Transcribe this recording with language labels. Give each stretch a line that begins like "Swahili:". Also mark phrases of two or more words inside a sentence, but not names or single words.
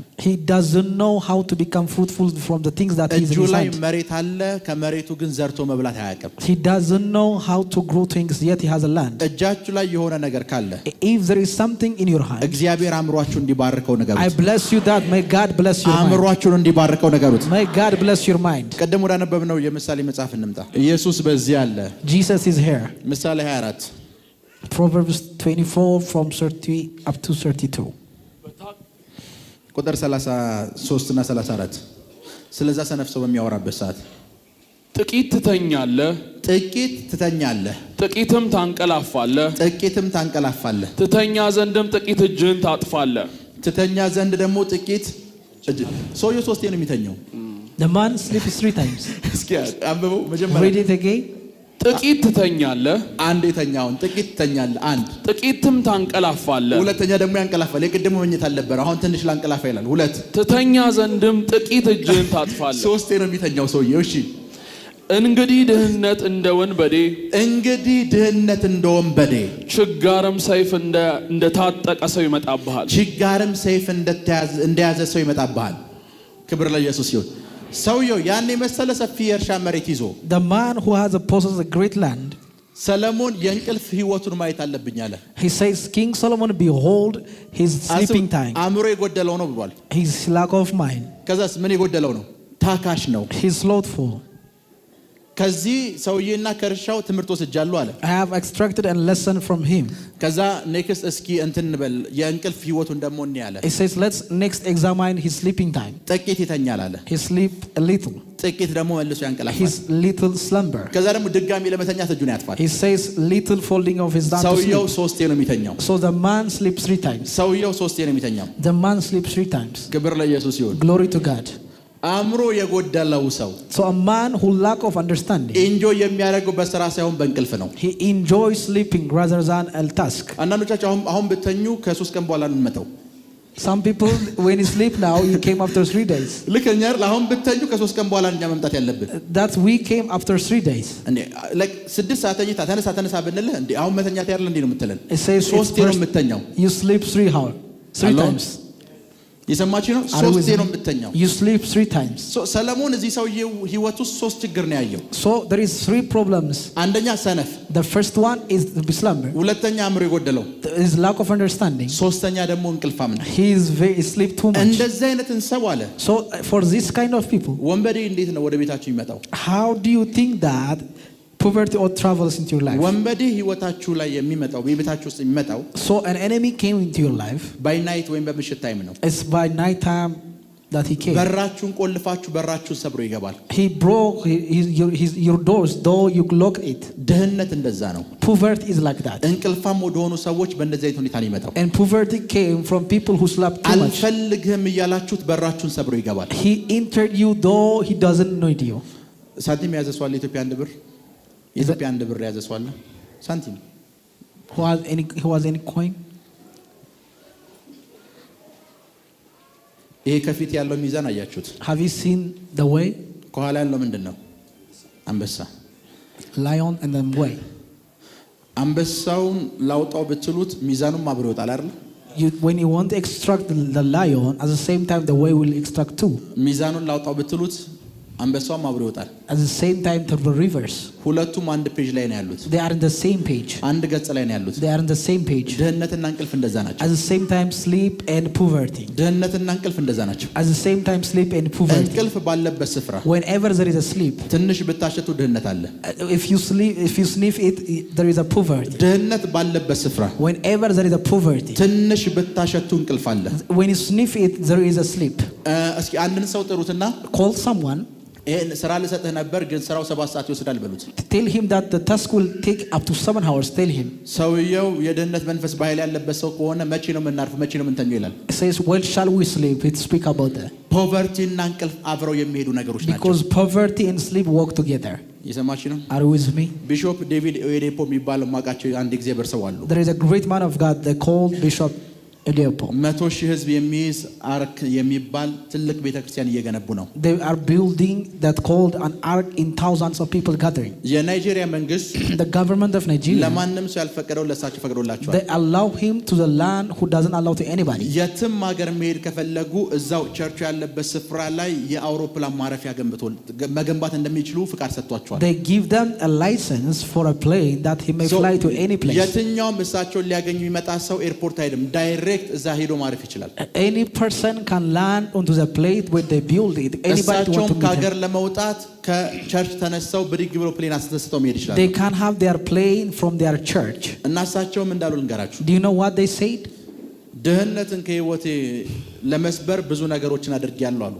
English: He doesn't know how to become fruitful from the things that he is
Amharic: እጁ
English: in
Amharic: ላይ
English: his hand.
Amharic: መሬት አለ፣ ከመሬቱ ግን ዘርቶ መብላት አያውቅም።
English: He doesn't know how to grow things, yet he has a land.
Amharic: እጃችሁ ላይ የሆነ ነገር ካለ
English: If there is something in your hand,
Amharic: እግዚአብሔር አእምሯችሁ እንዲባርከው
English: I
Amharic: ነገሩት።
English: bless you that may God bless your mind.
Amharic: አእምሯችሁን እንዲባርከው ነገሩት።
English: May God bless your mind.
Amharic: ቀደም ወደ አነበብነው የምሳሌ መጽሐፍ እንምጣ። ኢየሱስ በዚህ አለ።
English: Jesus is here.
Amharic: ምሳሌ 24
English: Proverbs 24 from 30 up to 32.
Amharic: ቁጥር 33 እና 34 ስለዛ ሰነፍ ሰው በሚያወራበት ሰዓት ጥቂት ትተኛለህ፣ ጥቂት ትተኛለህ፣ ጥቂትም ታንቀላፋለህ፣ ጥቂትም ታንቀላፋለህ፣ ትተኛ ዘንድም ጥቂት እጅህን ታጥፋለህ። ትተኛ ዘንድ ደግሞ ጥቂት ሰውየው ሶስቴ ነው የሚተኛው።
English: The man sleeps 3 times.
Amharic: እስኪ አንብበው መጀመሪያ።
English: Read it again.
Amharic: ጥቂት ትተኛለህ፣ አንድ የተኛውን ጥቂት ትተኛለህ፣ አንድ ጥቂትም ታንቀላፋለህ፣ ሁለተኛ ደግሞ ያንቀላፋል። የቅድሙ መኝታ አልነበረ፣ አሁን ትንሽ ላንቀላፋ ይላል። ሁለት ትተኛ ዘንድም ጥቂት እጅህን ታጥፋለህ። ሶስቴ ነው የሚተኛው ሰውየው። እሺ እንግዲህ ድህነት እንደ ወንበዴ፣ እንግዲህ ድህነት እንደ ወንበዴ፣ ችጋርም ሰይፍ እንደታጠቀ ሰው ይመጣብሃል። ችጋርም ሰይፍ እንደያዘ ሰው ይመጣብሃል። ክብር ለኢየሱስ ይሁን። ሰውየው ያን የመሰለ ሰፊ የእርሻ መሬት ይዞ
English: The man who has possessed a great land,
Amharic: ሰለሞን የእንቅልፍ ህይወቱን ማየት አለብኝ አለ።
English: he says, King Solomon, behold his sleeping time.
Amharic: አእምሮ የጎደለው ነው ብሏል።
English: His lack of mind.
Amharic: ከዛስ ምን የጎደለው ነው? ታካሽ ነው።
English: He's slothful.
Amharic: ከዚህ ሰውዬና ከእርሻው ትምህርት ወስጃለሁ አለ።
English: I have extracted a lesson from him.
Amharic: ከዛ ኔክስት እስኪ እንትን እንበል የእንቅልፍ ህይወቱን ደግሞ እንይ አለ።
English: He says, let's next examine his sleeping time.
Amharic: ጥቂት ይተኛል አለ።
English: He sleep a little.
Amharic: ጥቂት ደግሞ መልሶ ያንቀላፋል።
English: His little slumber.
Amharic: ከዛ ደግሞ ድጋሚ ለመተኛት እጁን ያጥፋል።
English: He says, little folding of his down to
Amharic: ሰውየው
English: sleep.
Amharic: ሶስቴ ነው የሚተኛው።
English: So the man sleeps 3 times.
Amharic: ሰውየው ሶስቴ ነው የሚተኛው።
English: The man sleeps 3 times.
Amharic: ክብር ለኢየሱስ ይሁን።
English: Glory to God.
Amharic: አእምሮ የጎደለው ሰው
English: So a man who lack of understanding,
Amharic: ኢንጆይ የሚያደርገው በስራ ሳይሆን በእንቅልፍ ነው።
English: he enjoys sleeping rather than a task.
Amharic: አንዳንዶቻችሁ አሁን ብተኙ ከ3 ቀን በኋላ ነው የምመጣው።
English: Some people, when you sleep now, you came after 3 days.
Amharic: ልከኛ አሁን ብተኙ ከ3 ቀን በኋላ እኛ መምጣት ያለብን
English: That we came after 3 days.
Amharic: እንዴ ላይክ 6 ሰዓት ተኝታ ተነሳ ብንልህ እንዴ አሁን መተኛት ያርል እንዴ ነው የምትለን?
English: It says
Amharic: ሶስቴ ነው የምተኛው።
English: you sleep 3 hours, 3 Hello? times.
Amharic: የሰማችሁ ነው?
English: Are you with
Amharic: ሶስቴ ነው
English: me?
Amharic: የምተኛው።
English: You sleep 3 times.
Amharic: ሰለሞን እዚህ ሰውዬው ህይወት ውስጥ 3 ችግር ነው ያየው።
English: So there is 3 problems.
Amharic: አንደኛ ሰነፍ፣
English: The first one is the slumber.
Amharic: ሁለተኛ አእምሮ የጎደለው፣
English: Is lack of understanding.
Amharic: ሶስተኛ ደግሞ እንቅልፋም ነው።
English: He is very sleep too much.
Amharic: እንደዚህ አይነትን ሰው አለ
English: So for this kind of people,
Amharic: ወንበዴ እንዴት ነው ወደ ቤታችሁ የሚመጣው?
English: how do you think that poverty or travels into your life?
Amharic: ወንበዴ ህይወታችሁ ላይ የሚመጣው በቤታችሁ ውስጥ የሚመጣው
English: So an enemy came into your life. by night
Amharic: ወይም በምሽት ታይም ነው።
English: It's by night time that he came.
Amharic: በራችሁን ቆልፋችሁ በራችሁን ሰብሮ ይገባል።
English: He broke your doors, though you locked it.
Amharic: ድህነት እንደዛ ነው።
English: Poverty is like that.
Amharic: እንቅልፋም ወደሆኑ ሰዎች በእንደዚህ አይነት ሁኔታ ነው የሚመጣው።
English: And poverty came from people who slept too much.
Amharic: አልፈልግህም እያላችሁት በራችሁን ሰብሮ ይገባል።
English: He entered you, though he doesn't need you.
Amharic: ሳንቲም የያዘ ሰው አለ? ኢትዮጵያ አንድ ብር የኢትዮጵያ አንድ ብር የያዘ ሰው አለ? ሳንቲም
English: Who has any coin?
Amharic: ይሄ ከፊት ያለው ሚዛን አያችሁት?
English: Have you seen the way?
Amharic: ከኋላ ያለው ምንድን ነው? አንበሳ።
English: Lion and the way.
Amharic: አንበሳውን ላውጣው ብትሉት ሚዛኑም አብሮ ይወጣል አይደል?
English: When you want to extract the lion, at the same time the way will extract too.
Amharic: ሚዛኑን ላውጣው ብትሉት አንበሳውም አብሮ ይወጣል።
English: At the same time to the reverse.
Amharic: ሁለቱም አንድ ፔጅ ላይ ነው ያሉት።
English: They are in the same page.
Amharic: አንድ ገጽ ላይ ነው ያሉት።
English: They are in the same page.
Amharic: ድህነትና እንቅልፍ እንደዛ ናቸው።
English: At the same time sleep and poverty.
Amharic: ድህነትና እንቅልፍ እንደዛ ናቸው።
English: At the same time sleep and poverty.
Amharic: እንቅልፍ ባለበት ስፍራ
English: Whenever there is a sleep,
Amharic: ትንሽ ብታሸቱ ድህነት አለ።
English: if you sniff it, there is a poverty.
Amharic: ድህነት ባለበት ስፍራ
English: Whenever there is a poverty,
Amharic: ትንሽ ብታሸቱ እንቅልፍ አለ።
English: when you sniff it, there is a sleep.
Amharic: እስኪ አንድን ሰው ጥሩትና
English: Call someone.
Amharic: ይሄን ስራ ልሰጥህ ነበር ግን ስራው 7 ሰዓት ይወስዳል በሉት።
English: Tell him that the task will take up to 7 hours. Tell him.
Amharic: ሰውየው የድህነት መንፈስ በኃይል ያለበት ሰው ከሆነ መቼ ነው የምናርፈው? መቼ ነው የምንተኛው ይላል።
English: It says, when shall we sleep? It speak about that.
Amharic: ፖቨርቲ እና እንቅልፍ አብረው የሚሄዱ ነገሮች ናቸው።
English: Because poverty and sleep walk together.
Amharic: የሰማችሁ ነው?
English: Are you with me?
Amharic: ቢሾፕ ዴቪድ ኦየዴፖ የሚባል ማቃቸው አንድ እግዚአብሔር ሰው አሉ።
English: There is a great man of God they called Bishop Oyedepo.
Amharic: 100,000 ህዝብ የሚይዝ አርክ የሚባል ትልቅ ቤተክርስቲያን እየገነቡ ነው።
English: They are building that called an ark in thousands of people gathering.
Amharic: የናይጄሪያ መንግስት
English: The government of Nigeria
Amharic: ለማንም ሰው ያልፈቀደው ለሳቸው ፈቅዶላቸዋል።
English: they allow him to the land who doesn't allow to anybody.
Amharic: የትም ሀገር መሄድ ከፈለጉ እዛው ቸርቹ ያለበት ስፍራ ላይ የአውሮፕላን ማረፊያ መገንባት እንደሚችሉ ፍቃድ ሰጥቷቸዋል።
English: They give them a license for a plane that he may fly to any place.
Amharic: የትኛውም እሳቸውን ሊያገኙ የሚመጣ ሰው ኤርፖርት አይደለም ዳይሬክት እዛ ሄዶ ማረፍ ይችላል።
English: Any person can land onto the plane where they build it. Anybody want to meet
Amharic: ከሀገር ለመውጣት ከቸርች ተነስተው ብድግ ብሎ ፕሌን አስተስተው መሄድ ይችላል።
English: They can have their plane from their church.
Amharic: እና እሳቸውም እንዳሉ ልንገራችሁ።
English: Do you know what they said?
Amharic: ድህነትን ከህይወቴ ለመስበር ብዙ ነገሮችን አድርጌያለሁ አሉ።